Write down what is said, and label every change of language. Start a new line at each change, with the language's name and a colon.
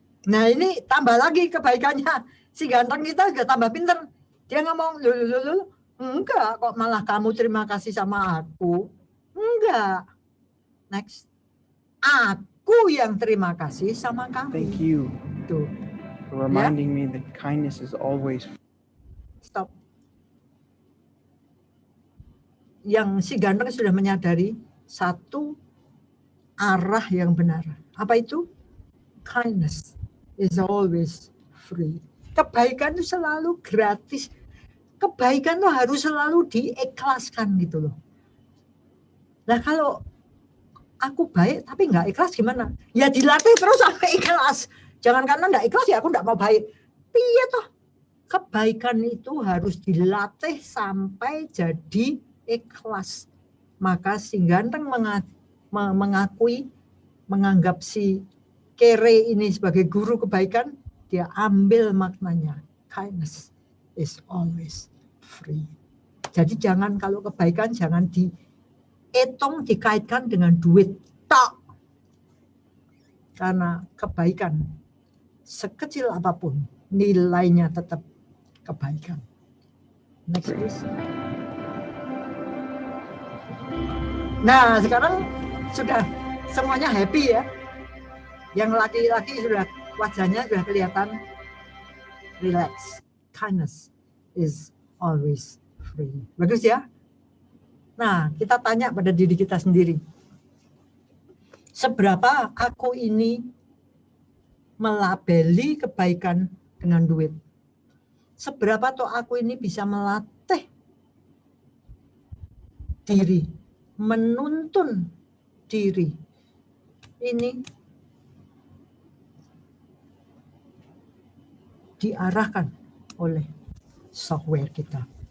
Indonesian: Nah ini tambah lagi kebaikannya. Si ganteng kita juga tambah pinter. Dia ngomong, lulu, enggak kok malah kamu terima kasih sama aku. Enggak. Next. Aku yang terima kasih sama kamu.
English: Thank you
Indonesian: Tuh.
English: for reminding me that kindness is always. Stop.
Indonesian: Yang si ganteng sudah menyadari satu arah yang benar. Apa itu?
English: Kindness is always free.
Indonesian: Kebaikan itu selalu gratis. Kebaikan itu harus selalu diikhlaskan gitu loh. Nah kalau aku baik tapi nggak ikhlas gimana? Ya dilatih terus sampai ikhlas. Jangan karena nggak ikhlas ya aku nggak mau baik.
Javanese: Piye toh?
Indonesian: Kebaikan itu harus dilatih sampai jadi ikhlas. Maka si ganteng mengakui, menganggap si Kere ini sebagai guru kebaikan, dia ambil maknanya.
English: Kindness is always free.
Indonesian: Jadi jangan kalau kebaikan jangan dihitung dikaitkan dengan duit tok. Karena kebaikan sekecil apapun nilainya tetap kebaikan.
English: Next please.
Indonesian: Nah sekarang sudah semuanya happy ya. Yang laki-laki sudah wajahnya sudah kelihatan relax.
English: Kindness is always free.
Indonesian: Bagus ya. Nah kita tanya pada diri kita sendiri. Seberapa aku ini melabeli kebaikan dengan duit? Seberapa toh aku ini bisa melatih diri, menuntun diri ini diarahkan oleh software kita.